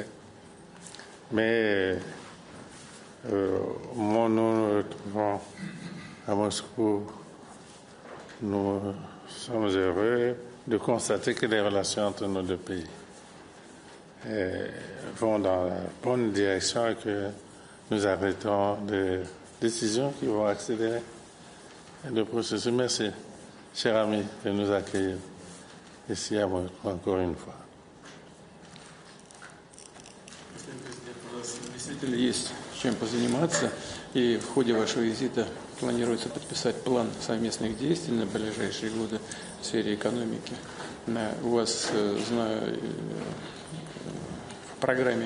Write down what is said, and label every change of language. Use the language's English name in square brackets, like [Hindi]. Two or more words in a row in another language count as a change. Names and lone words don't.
[French] Mais au moment où nous nous retrouvons à Moscou, nous sommes heureux de constater que les relations entre nos 2 pays vont dans la bonne direction et que nous arrêtons des décisions qui vont accélérer le processus. Merci, cher ami, de nous accueillir ici à Moscou encore une fois. [Russian] Действительно есть чем позаниматься, и в ходе вашего визита планируется подписать план совместных действий на ближайшие годы в сфере экономики. У вас, знаю, в программе